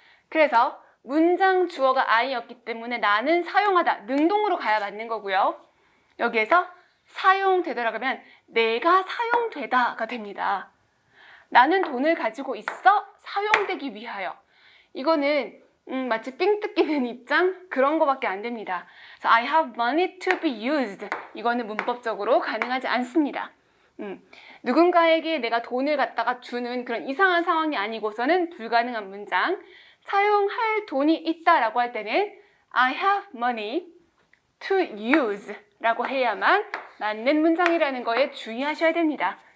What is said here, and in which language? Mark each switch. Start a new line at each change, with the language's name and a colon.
Korean: 그래서 문장 주어가 I였기 때문에 나는 사용하다 능동으로 가야 맞는 거고요. 여기에서 사용되다라고 하면 내가 사용되다가 됩니다. 나는 돈을 가지고 있어 사용되기 위하여. 이거는 마치 삥 뜯기는 입장? 그런 거밖에 안 됩니다. 그래서
English: I have money to be used.
Korean: 이거는 문법적으로 가능하지 않습니다. 누군가에게 내가 돈을 갖다가 주는 그런 이상한 상황이 아니고서는 불가능한 문장. 사용할 돈이 있다라고 할 때는
English: I have money to use
Korean: 라고 해야만 맞는 문장이라는 거에 주의하셔야 됩니다.